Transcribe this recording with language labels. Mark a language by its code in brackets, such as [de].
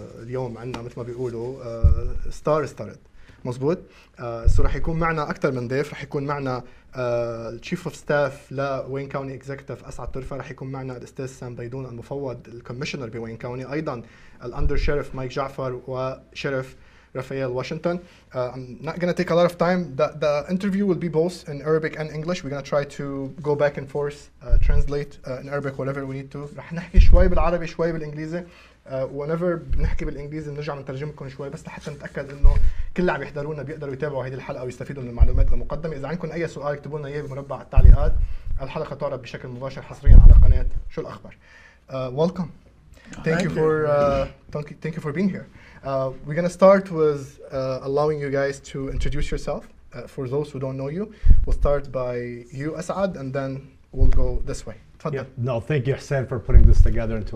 [ar] اليوم عندنا مثل ما بيقولوا ستار ستارد، مزبوط. راح يكون معنا أكثر من ضيف. راح يكون معنا الشيف اوف ستاف لوين كاونتي اكزيكتيف أسعد طرفه، راح يكون معنا الأستاذ سام بيضون المفوض الكوميشنر بوين كاونتي، أيضا الأندرشيرف مايك جعفر وشرف رفايال واشنطن. [en] I'm not going to take a lot of time. The interview will be both in Arabic and English. We're going to try to go back and forth, translate in Arabic whatever we need to. [ar] رح نحكي شوي بالعربي شوي بالإنجليزي. whenever بنحكي بالإنجليزي بنرجع نترجم لكم شوي، بس لحتى نتأكد إنه كل اللي عم يحضرونا بيقدروا يتابعوا هذه الحلقة ويستفيدوا من المعلومات المقدمة. إذا عندكم أي سؤال اكتبوا لنا إياه بمربع التعليقات. الحلقة تعرض بشكل مباشر حصريا على قناة شو الأخبار. [en] Welcome. Thank you for being here. We're going to start with allowing you guys to introduce yourself. For those who don't know you, we'll start by you, As'ad, and then we'll go this way. Yeah, no, thank you, Hussein, for putting this together into